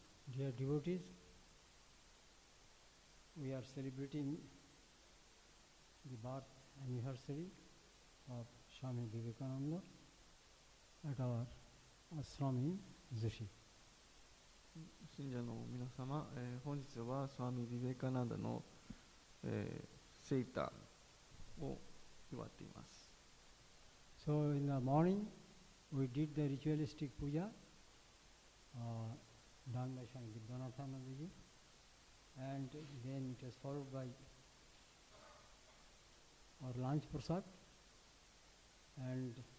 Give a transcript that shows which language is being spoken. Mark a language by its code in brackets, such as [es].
[en] Dear devotees, we are celebrating the birth anniversary of Swami Vivekananda at our ashram in Zushi. [ja] 信者の皆様、本日はスワミ・ビベカナンダの、生誕を祝っています。 [en] So in the morning we did the ritualistic puja done by Swami Vivekananda, and then it was followed by our lunch prasad, and